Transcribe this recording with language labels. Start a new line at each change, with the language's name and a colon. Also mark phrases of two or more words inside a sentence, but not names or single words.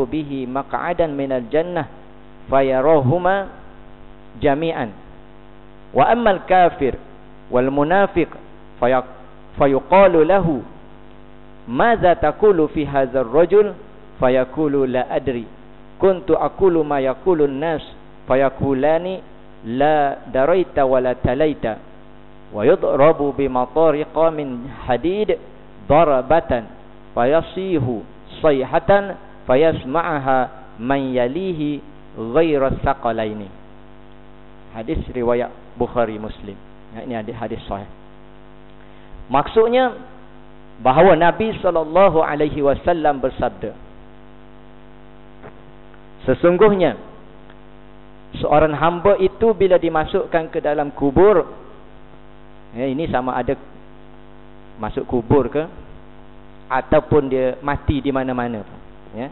Arabic: به مقعدا من الجنة فيراهما جميعا وأما الكافر والمنافق فيقال له ما تقول في هذا الرجل فيقول لا أدري كنت أقول ما يقول الناس فيقولان لا دريت ولا تليت ويضرب بمطارق من حديد ضربة فيصيح صيحة يسمعها من يليه غير الثقلين.
Malay: Hadis riwayat Bukhari Muslim. Ini hadis sahih. Maksudnya bahawa Nabi SAW bersabda, sesungguhnya seorang hamba itu bila dimasukkan ke dalam kubur, ini sama ada masuk kubur ke ataupun dia mati di mana-mana, ya.